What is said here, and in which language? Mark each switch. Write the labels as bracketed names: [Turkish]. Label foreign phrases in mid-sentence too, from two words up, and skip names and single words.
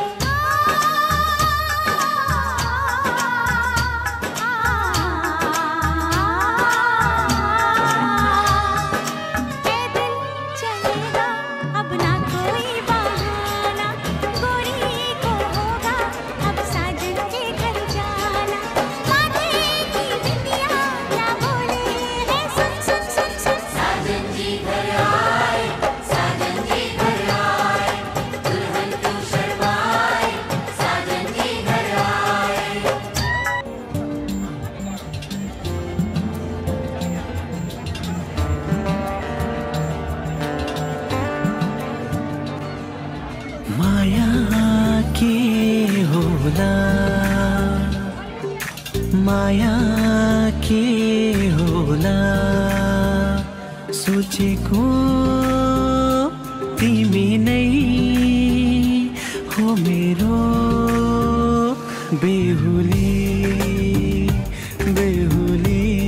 [Hindi] ये दिल चलेगा अब ना कोई बहाना, गोरी को होगा अब साजन के घर जाना। माथे की बिंदिया क्या बोले है, सुन सुन सुन सुन। साजन जी घर आए, साजन जी घर आए, दुल्हन क्यों शर्माए, साजन जी घर आए। [Nepali] माया के होला, माया के होला, सोचेको तिमी नै हो मेरो बेहुली बेहुली।